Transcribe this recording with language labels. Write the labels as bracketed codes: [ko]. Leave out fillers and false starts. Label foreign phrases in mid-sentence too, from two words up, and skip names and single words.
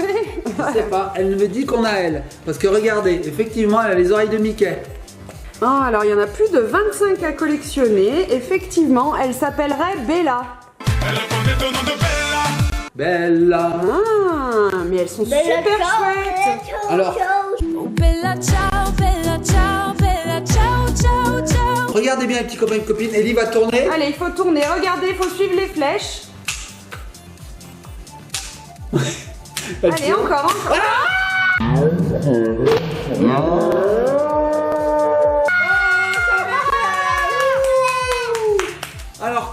[fr] je sais pas, elle me dit qu'on a elle. Parce que regardez, effectivement, elle a les oreilles de Mickey. Oh, alors il y en a plus de 25 à collectionner. Effectivement, elle s'appellerait Bella. Bella. Ah, mais elles sont super chouettes. Alors, [it] Bella ciao, bella ciao, bella ciao, ciao, ciao. [fr] regardez bien les petits copains et copines. Ellie va tourner. Allez, il faut tourner. Regardez, il faut suivre les flèches. Elle Allez, tourne. encore. Alors,